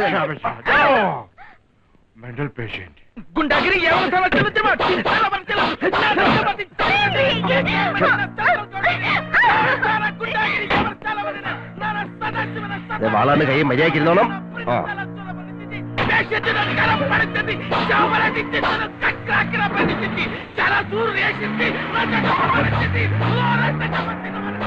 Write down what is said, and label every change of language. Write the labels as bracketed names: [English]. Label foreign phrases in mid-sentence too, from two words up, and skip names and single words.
[English] mental patient. [Hindi] गुंडागिरी ये और चलो चलो चलो [Malayalam] വാളാണ് കൈ മര്യാദക്കിരുന്നോണം. [Telugu] చాలా దూరం వేసింది